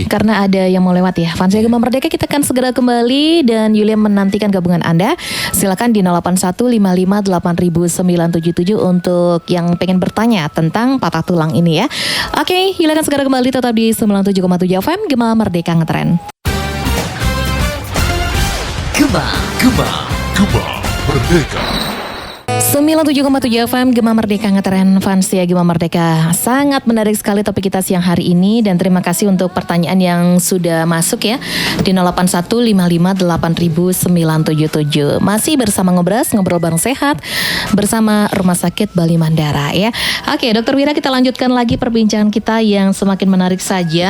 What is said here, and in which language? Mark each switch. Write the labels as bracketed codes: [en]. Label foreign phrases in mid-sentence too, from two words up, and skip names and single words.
[id] karena ada yang mau lewat ya. Fansia Gema Merdeka, kita akan segera kembali dan Yulia menantikan gabungan Anda. Silakan di 08155800977 untuk yang pengen bertanya tentang patah tulang ini ya. Oke, Yulia akan segera kembali tetap di 97,7 FM Gema Merdeka Ngetren. Gema Merdeka. 97,7 FM Gema Merdeka Ngetren, Fansia Gema Merdeka. Sangat menarik sekali topik kita siang hari ini dan terima kasih untuk pertanyaan yang sudah masuk ya di 08155800977. Masih bersama ngobrol bareng sehat bersama Rumah Sakit Bali Mandara ya. Oke, Dokter Wira, kita lanjutkan lagi perbincangan kita yang semakin menarik saja.